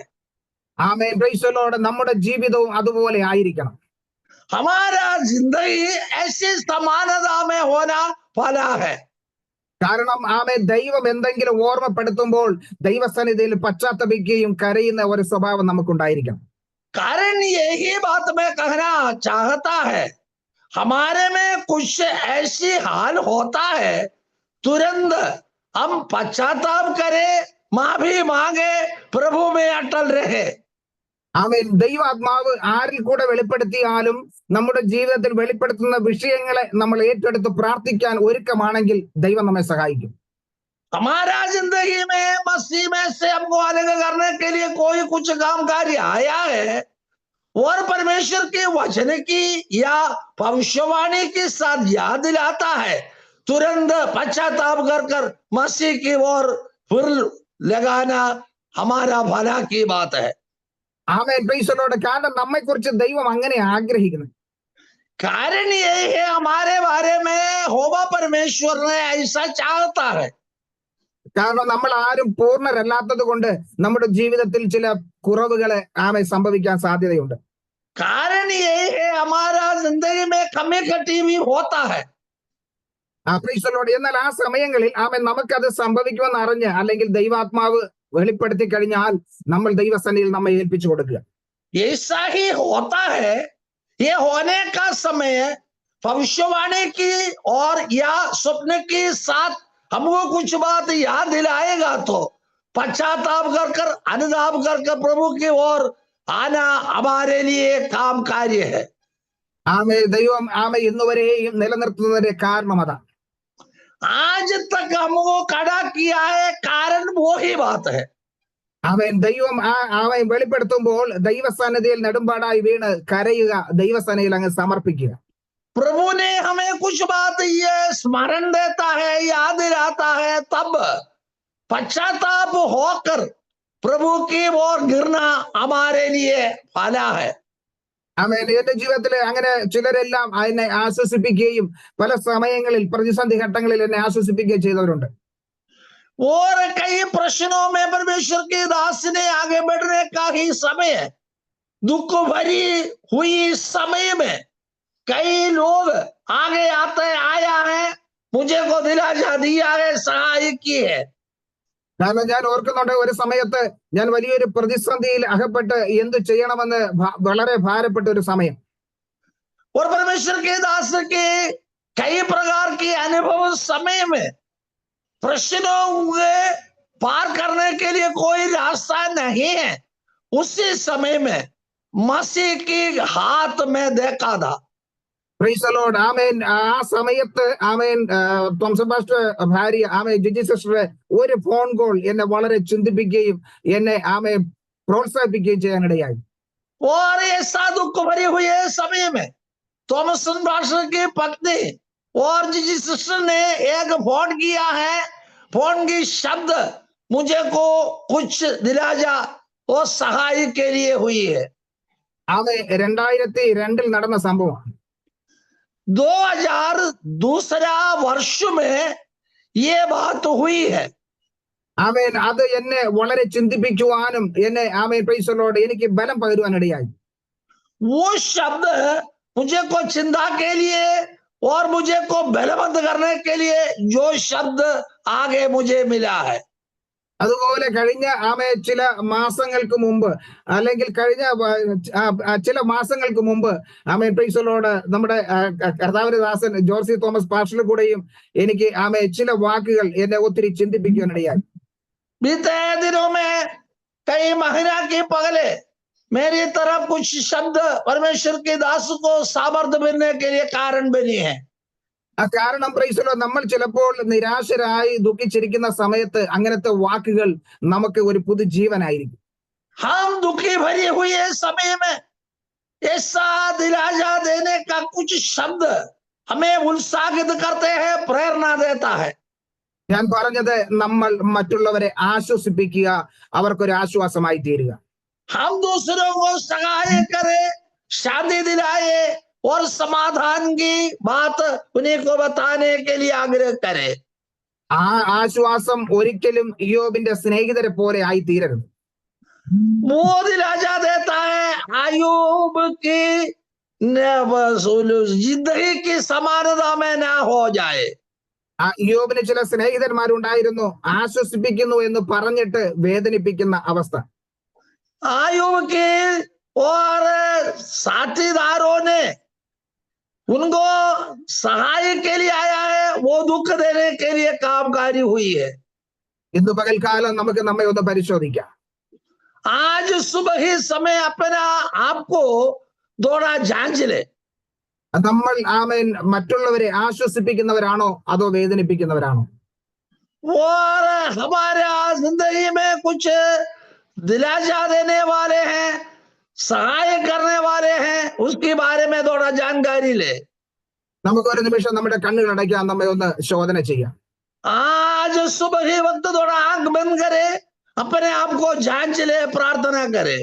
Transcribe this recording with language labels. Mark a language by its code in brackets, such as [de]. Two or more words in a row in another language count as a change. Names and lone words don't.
[ml] ആമേൻ, [en] Praise the Lord. [ml] നമ്മുടെ ജീവിതവും അതുപോലെ ആയിരിക്കണം. [hi] हमारा जिंदगी ऐसी समानता में होना भला है. [ml] കാരണം ദൈവം എന്തെങ്കിലും ഓർമ്മപ്പെടുത്തുമ്പോൾ ദൈവസന്നിധിയിൽ പശ്ചാത്തപിക്കുകയും കരയുന്ന ഒരു സ്വഭാവം നമുക്കുണ്ടായിരിക്കണം. [hi] कारण यही बात मैं कहना चाहता है, हमारे में कुछ ऐसी हाल होता है, तुरंत हम पश्चाताप करें, माफी मांगे, प्रभु में अटल रहे. [ml] ദൈവാത്മാവ് ആരിൽ കൂടെ വെളിപ്പെടുത്തിയാലും നമ്മുടെ ജീവിതത്തിൽ വെളിപ്പെടുത്തുന്ന വിഷയങ്ങളെ നമ്മൾ ഏറ്റെടുത്ത് പ്രാർത്ഥിക്കാൻ ഒരുക്കമാണെങ്കിൽ ദൈവം നമ്മെ സഹായിക്കും. [hi] हमारा जिंदगी में मसीह में से हमको अलग करने के लिए कोई कुछ काम कार्य आया है और परमेश्वर के वचन की या भविष्यवाणी के साथ याद दिलाता है, तुरंत पश्चाताप कर मसीह की ओर फिर लगाना हमारा भला की बात है. [ml] കാരണം നമ്മെ കുറിച്ച് ദൈവം അങ്ങനെ ആഗ്രഹിക്കുന്നു. [hi] कारण ये है हमारे बारे में होगा परमेश्वर ने ऐसा चाहता है. [ml] കാരണം നമ്മൾ ആരും പൂർണ്ണരല്ലാത്തത് കൊണ്ട് നമ്മുടെ ജീവിതത്തിൽ ചില കുറവുകളെ സംഭവിക്കാൻ സാധ്യതയുണ്ട്. [hi] कारण ये है हमारा जिंदगी में कमी कटी भी होता है. [ml] എന്നാൽ ആ സമയങ്ങളിൽ നമുക്കത് സംഭവിക്കുമെന്ന് അറിഞ്ഞ് അല്ലെങ്കിൽ ദൈവാത്മാവ് വെളിപ്പെടുത്തി കഴിഞ്ഞാൽ നമ്മൾ ദൈവസന്നിധിയിൽ നമ്മെ ഏൽപ്പിച്ചു കൊടുക്കുക. [hi] ऐसा ही होता है. ये होने का समय भविष्यवाणी की और या स्वप्न के साथ हमको कुछ बात याद दिलाएगा तो पश्चाताप कर अनुताप कर प्रभु की ओर आना हमारे लिए काम कार्य है. [ml] ദൈവം ഇന്നുവരെയും നിലനിർത്തുന്നതിന്റെ കാരണം അതാണ്. [hi] आज तक हमको खड़ा किया है, कारण वो ही बात है. [ml] ദൈവം വെളിപ്പെടുത്തുമ്പോൾ ദൈവസന്നിധിയിൽ നെടുമ്പാടായി വീണ് കരയുക, ദൈവസന്നിധിയിൽ അങ്ങ് സമർപ്പിക്കുക. [hi] प्रभु ने हमें कुछ बात ये स्मरण देता है, याद दिलाता है, तब पश्चाताप होकर प्रभु की ओर गिरना हमारे लिए भला है. [ml] എന്റെ ജീവിതത്തിൽ അങ്ങനെ ചിലരെല്ലാം എന്നെ ആശ്വസിപ്പിക്കുകയും പല സമയങ്ങളിൽ പ്രതിസന്ധി ഘട്ടങ്ങളിൽ എന്നെ ആശ്വസിപ്പിക്കുകയും ചെയ്തവരുണ്ട്. [hi] और कई प्रश्नों में परमेश्वर के दास ने आगे बढ़ने का ही समय, दुख भरी हुई समय में कई लोग आगे आया है, मुझे को दिलासा दिया है, सहाय की है. [ml] കാരണം ഞാൻ ഓർക്കുന്നുണ്ട്, ഒരു സമയത്ത് ഞാൻ വലിയൊരു പ്രതിസന്ധിയിൽ അകപ്പെട്ട് എന്ത് ചെയ്യണമെന്ന് വളരെ ഭാരപ്പെട്ട ഒരു സമയം. [hi] और परमेश्वर के दास के कई प्रकार के अनुभव समय में प्रश्नों के पार करने के लिए कोई रास्ता नहीं है, उसी समय में मसीह की हाथ में देखा था. [en] Praise the Lord. [ml] ആ സമയത്ത് തോമസ് പാസ്റ്റർ ഭാര്യ ജിജി സിസ്റ്റർ ഒരു [en] phone call [ml] എന്നെ വളരെ ചിന്തിപ്പിക്കുകയും എന്നെ പ്രോത്സാഹിപ്പിക്കുകയും ചെയ്യാനിടയായി. [hi] और ऐसा दुख भरे हुए समय में थॉमस पास्टर की पत्नी और जिजी सिस्टर ने एक फोन किया है. फोन की शब्द मुझे को कुछ दिलाजा और सहाय के लिए हुई है. [ml] 2002 നടന്ന സംഭവമാണ്. [hi] 2002 वर्ष में ये बात हुई है. [ml] അത് എന്നെ വളരെ ചിന്തിപ്പിക്കുവാനും എന്നെ [en] Praise the Lord [ml] എനിക്ക് ബലം പകരുവാനിടയായി. [hi] वो शब्द मुझे को चिंता के लिए और मुझे को बलवंत करने के लिए जो शब्द आगे मुझे मिला है. [ml] അതുപോലെ കഴിഞ്ഞ ചില മാസങ്ങൾക്ക് മുമ്പ് അല്ലെങ്കിൽ കഴിഞ്ഞ ചില മാസങ്ങൾക്ക് മുമ്പ് [en] Praise the Lord [ml] നമ്മുടെ കർത്താവിന്റെ ദാസൻ ജോർസി തോമസ് പാസ്റ്ററിൽ കൂടെയും എനിക്ക് ചില വാക്കുകൾ എന്നെ ഒത്തിരി ചിന്തിപ്പിക്കാനിടയായി. [hi] बीते दिनों में कई महीना के पहले मेरी तरफ कुछ शब्द परमेश्वर के दास को सामर्थ्य मिलने के लिए कारण बनी है. [ml] കാരണം [en] Praise the Lord [ml] നമ്മൾ ചിലപ്പോൾ നിരാശരായി ദുഃഖിച്ചിരിക്കുന്ന സമയത്ത് അങ്ങനത്തെ വാക്കുകൾ നമുക്ക് ഒരു പുതുജീവനായിരിക്കും. [hi] हम दुखी भरी हुई समय में ऐसा दिलासा देने का कुछ शब्द हमें उत्साहित करते हैं, प्रेरणा देता है. [ml] ഞാൻ പറഞ്ഞത് നമ്മൾ മറ്റുള്ളവരെ ആശ്വസിപ്പിക്കുക, അവർക്കൊരു ആശ്വാസമായി തീരുക. [hi] हम दूसरों को सहाय करें, शांति दिलाए और समाधान की बात उन्हीं को बताने के लिए आग्रह करें. [ml] ആ ആശ്വാസം ഒരിക്കലും ഇയ്യോബിന്റെ സ്നേഹിതരെ പോലെ ആയി തീരരുത്. [hi] वो दिलासा देता है अय्यूब की जिंदगी की समानता में ना हो जाए. [ml] ആ യോബിന് ചില സ്നേഹിതന്മാരുണ്ടായിരുന്നു, ആശ്വസിപ്പിക്കുന്നു എന്ന് പറഞ്ഞിട്ട് വേദനിപ്പിക്കുന്ന അവസ്ഥ. [hi] आयुब के और साथीदारों ने उनको सहाय के लिए आया है, वो दुख देने के लिए कामकारी हुई है। [ml] ഇന്ന് പകൽക്കാലം നമുക്ക് നമ്മെ ഒന്ന് പരിശോധിക്കാം. [hi] आज सुबह ही समय अपना आपको थोड़ा जांच ले। [ml] നമ്മൾ ആമേൻ മറ്റുള്ളവരെ ആശ്വസിപ്പിക്കുന്നവരാണോ അതോ വേദനിപ്പിക്കുന്നവരാണോ? [hi] और हमारे जिंदगी में कुछ दिलासा देने वाले हैं, सहाय करने वाले हैं, उसके बारे में थोड़ा जानकारी ले। [ml] നമുക്ക് ഒരു നിമിഷം നമ്മുടെ കണ്ണുകൾ അടയ്ക്കാൻ നമ്മെ ഒന്ന് ശോധന ചെയ്യാം. [hi] आज सुबह ही वक्त थोड़ा आंख बंद करे, अपने आप को जांच ले, प्रार्थना करे,